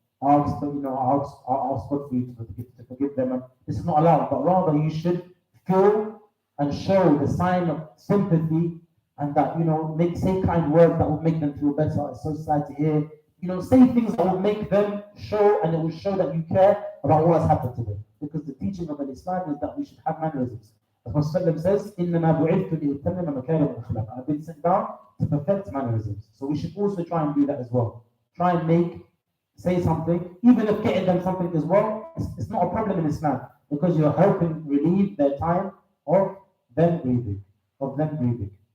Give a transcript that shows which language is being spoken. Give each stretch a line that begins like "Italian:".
English: Ask, I'll ask God for you to forgive them. And this is not allowed, but rather you should feel and show the sign of sympathy, and that, say kind words that will make them feel better. It's so sad to hear. Say things that will make them show, and it will show that you care about what has happened to them. Because the teaching of Islam is that we should have mannerisms. As Prophet says,
Arabic: إِنَّمَا بُعِثْتُ لِأُتَمِّمَ مَكَارِمَ الْأَخْلَاقِ.
English: I've been sent down to perfect mannerisms. So we should also try and do that as well. Try and say something, even if getting them something as well, it's not a problem in Islam, because you're helping relieve their time of them breathing.